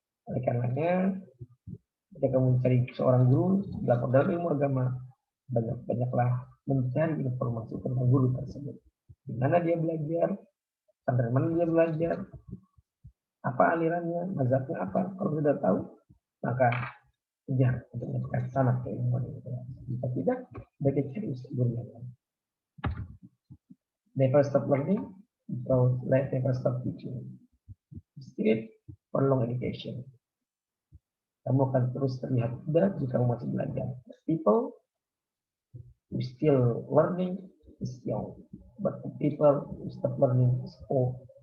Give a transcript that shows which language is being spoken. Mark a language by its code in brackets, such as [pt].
[id] Oleh karenanya, ketika kamu mencari seorang guru dalam ilmu agama, banyaklah mencari informasi tentang guru tersebut. Di mana dia belajar, sampai mana dia belajar, apa alirannya, mazhabnya apa. Kalau sudah tahu, maka kejar untuk mendapatkan sanad keilmuan itu. Jika tidak, baik cari guru yang lain. [en] Never stop learning, because life never stop teaching. Still for long education. [id] Kamu akan terus terlihat muda jika kamu masih belajar. [en] People who still learning is young, but the people who stop learning is old.